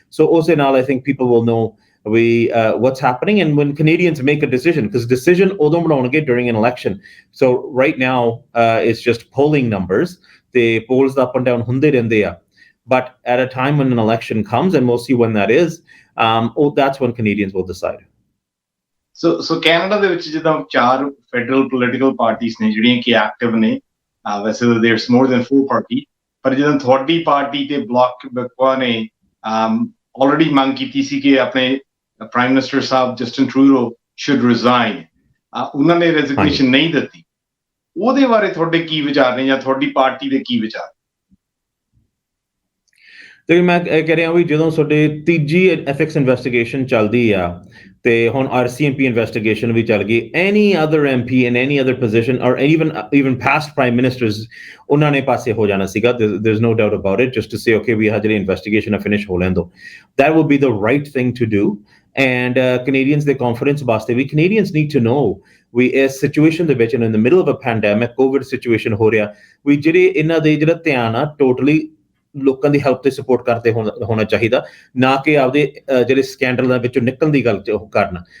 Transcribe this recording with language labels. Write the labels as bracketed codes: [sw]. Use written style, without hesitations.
[en] So [pa] ਉਸੇ ਨਾਲ [en] I think people will know what's happening, and when Canadians make a decision, because decision [pa] ਉਦੋਂ ਬਣਾਉਣਗੇ [en] during an election. So right now it's just polling numbers. The polls up and down [pa] ਹੁੰਦੇ ਰਹਿੰਦੇ ਆ, [en] but at a time when an election comes, and we'll see when that is, that's when Canadians will decide. [pa] So Canada ਦੇ ਵਿੱਚ ਜਿੱਦਾਂ 4 federal political parties ਨੇ ਜਿਹੜੀਆਂ ਕਿ active ਨੇ, ਵੈਸੇ [en] there's more than 4 party, [pa] ਪਰ ਜਦੋਂ ਤੁਹਾਡੀ ਪਾਰਟੀ ਤੇ ਬਲਾਕ ਬਕਵਾ ਨੇ already ਮੰਗ ਕੀਤੀ ਸੀ ਕਿ ਆਪਣੇ prime minister Sahib Justin Trudeau [en] should resign, [pa] ਉਹਨਾਂ ਨੇ ਰੈਜ਼ਿਗਨੇਸ਼ਨ ਨਹੀਂ ਦਿੱਤੀ, ਉਹਦੇ ਬਾਰੇ ਤੁਹਾਡੇ ਕੀ ਵਿਚਾਰ ਨੇ ਜਾਂ ਤੁਹਾਡੀ ਪਾਰਟੀ ਦੇ ਕੀ ਵਿਚਾਰ? ਤੇ ਮੈਂ ਕਹਿ ਰਿਹਾ ਵੀ ਜਦੋਂ ਤੁਹਾਡੇ ਤੀਜੀ ਐਥਿਕਸ ਇਨਵੈਸਟੀਗੇਸ਼ਨ ਚੱਲਦੀ ਆ, ਤੇ ਹੁਣ RCMP ਇਨਵੈਸਟੀਗੇਸ਼ਨ ਵੀ ਚੱਲ ਗਈ, [en] any other MP in any other position or even past prime ministers, [pa] ਉਹਨਾਂ ਨੇ ਪਾਸੇ ਹੋ ਜਾਣਾ ਸੀਗਾ. [en] There's no doubt about it, just to say okay, we had [pa] ਜਿਹੜੀ ਇਨਵੈਸਟੀਗੇਸ਼ਨ finish ਹੋ ਲੈਣ ਦੋ. [en] That would be the right thing to do. [pa] And Canadians ਦੇ confidence ਵਾਸਤੇ ਵੀ [en] Canadians need to know we [pa] ਇਸ situation ਦੇ ਵਿੱਚ, [en] in the middle of a pandemic, [pa] COVID situation ਹੋ ਰਿਹਾ, ਵੀ ਜਿਹੜੇ ਇਹਨਾਂ ਦੇ ਜਿਹੜਾ ਧਿਆਨ ਆ totally ਲੋਕਾਂ ਦੀ ਹੈਲਪ ਤੇ ਸਪੋਰਟ ਕਰਦੇ ਹੋਣਾ ਚਾਹੀਦਾ, ਨਾ ਕਿ ਆਪਦੇ ਜਿਹੜੇ ਸਕੈਂਡਲਾਂ ਵਿੱਚੋਂ ਨਿਕਲਣ ਦੀ ਗੱਲ ਕਰਨਾ।